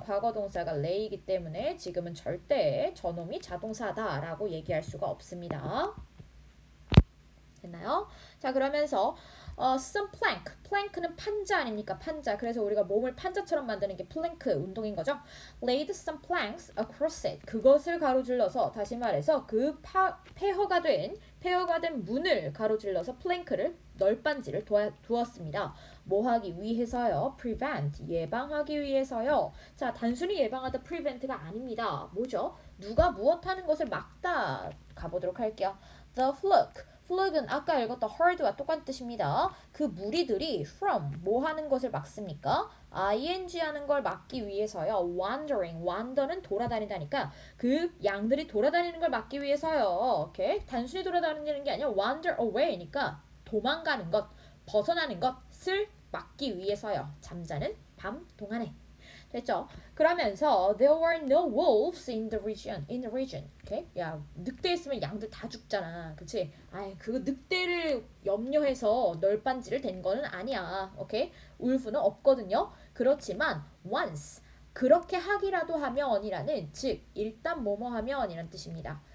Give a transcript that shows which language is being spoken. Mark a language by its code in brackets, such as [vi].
[ko] 과거동사가 lay이기 때문에 지금은 절대 저놈이 자동사다라고 얘기할 수가 없습니다. 됐나요? 자, 그러면서 some plank. plank는 판자 아닙니까? 판자. 그래서 우리가 몸을 판자처럼 만드는 게 플랭크 운동인 거죠. [en] laid some planks across it. [ko] 그것을 가로질러서 다시 말해서 그 폐허가 된 문을 가로질러서 플랭크를 널빤지를 두었습니다. 뭐 하기 위해서요? prevent. 예방하기 위해서요. 자, 단순히 예방하다 prevent가 아닙니다. 뭐죠? 누가 무엇하는 것을 막다. 가보도록 할게요. The fluke. 플럭은 아까 읽었던 hard와 똑같은 뜻입니다. 그 무리들이 from 뭐 하는 것을 막습니까? ing 하는 걸 막기 위해서요. wandering, wander는 돌아다니다니까 그 양들이 돌아다니는 걸 막기 위해서요. 오케이? 단순히 돌아다니는 게 아니라 wander away 니까 도망가는 것, 벗어나는 것을 막기 위해서요. 잠자는 밤 동안에. 됐죠? [en] 그러면서 there were no wolves in the region. [ko] 오케이? 야, 늑대 있으면 양들 다 죽잖아. 그치? 아이, 그 늑대를 염려해서 널빤지를 댄 거는 아니야. 오케이? 울프는 없거든요. 그렇지만 once 그렇게 하기라도 하면이라는 즉 일단 뭐뭐 하면이란 뜻입니다.